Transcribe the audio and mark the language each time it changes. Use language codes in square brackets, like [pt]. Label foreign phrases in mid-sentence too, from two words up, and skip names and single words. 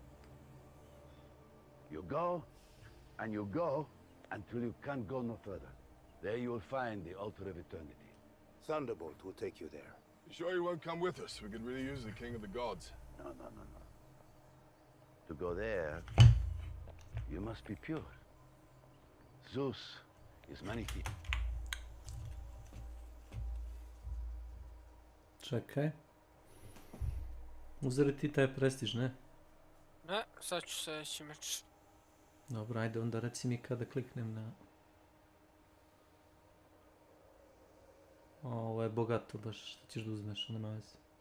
[en] You go, and you go, until you can't go no further. There you will find the altar of eternity. Thunderbolt will take you there. You sure you won't come with us? We could really use the king of the gods. No. To go there, you must be pure. Zeus is manichaean. [bs] Čekaj. Uzeli ti taj prestiž, ne? Ne, sad ću sljedeći meč. Dobro, ajde onda reci mi kada kliknem na... Ovo je bogato baš, što ćeš da uzmeš, nema veze.